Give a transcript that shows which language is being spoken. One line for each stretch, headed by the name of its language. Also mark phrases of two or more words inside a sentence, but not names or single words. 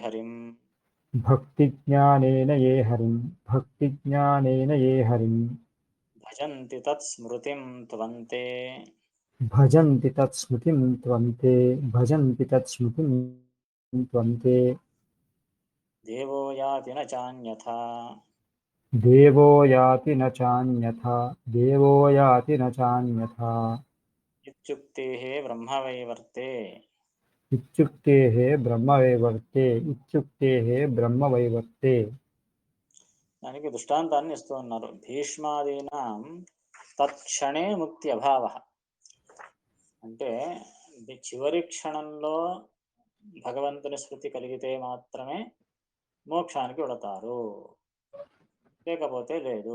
Sanskrit: ఏ హరిం భజంతి తత్స్మృతిం త్వంతే భజంతి తత్స్మృతిం త్వంతే దేవో యాతి న చాన్యథా देवो याति न चान्यथा देवो याति न चान्यथा ఇత్యుక్తేః బ్రహ్మవైవర్తే इत्युक्तेः ब्रह्मवैवर्ते इत्युक्तेः ब्रह्मवैवर्ते
Telugu: దానికి దృష్టాంతాన్ని ఇస్తూ ఉన్నారు.
Sanskrit: భీష్మాదీనాం తత్క్షణే ముక్తి అభావ,
Telugu: అంటే చివరి క్షణంలో భగవంతుని స్మృతి కలిగితే మాత్రమే మోక్షానికి వెళతారు, లేకపోతే లేదు.